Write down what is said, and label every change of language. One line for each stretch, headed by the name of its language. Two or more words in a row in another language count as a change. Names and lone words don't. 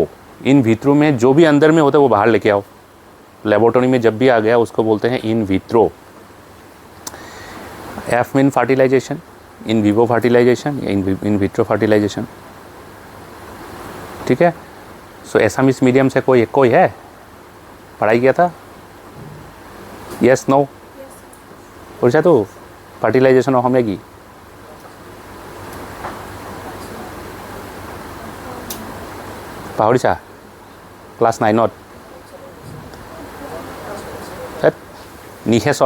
English: in vitro
Hindi: में जो भी अंदर में होता है वो बाहर लेके आओ। लेबोरेटरी में जब भी आ गया उसको बोलते हैं
English: in vitro. F mean fertilization, in vivo fertilization
Hindi: या
English: in vitro fertilization.
Hindi: ठीक है। सो
English: Assamese medium
Hindi: से कोई है, पढ़ाई किया था?
English: yes no
Assamese: পড়ছা তো ফার্টিলাইজেশন অসমীয়া কি? পাহৰিছা? ক্লাছ 9ত নিষেচন।